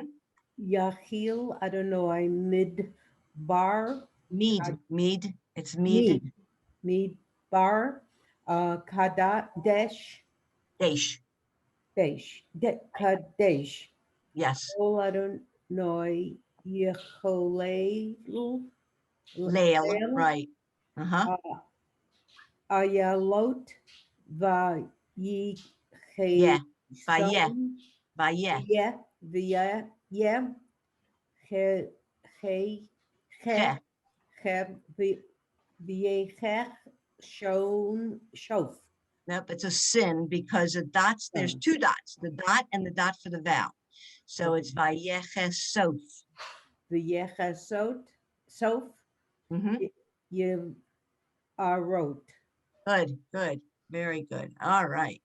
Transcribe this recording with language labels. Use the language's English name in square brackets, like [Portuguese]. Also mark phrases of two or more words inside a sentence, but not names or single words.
[Hebrew] יחיל אדני מדבר [English] Mead. It's mead. [Hebrew] מדבר קדש Dash. Kadesh. [English] Yes. [Hebrew] קול אדני יחולל [English] Lail. Right. Uh-huh. [Hebrew] Ayalot [English] Yeah. Vayeh. [Hebrew] Vayicheson Vayeh. Via He Che. Viechech Shof. [English] Nope, it's a sin because the dots, there's two dots, the dot and the dot for the vowel. So it's Vayechesof. [Hebrew] Viechesot Sof [English] Mm-hmm. You are wrote. Good, good, very good. All right.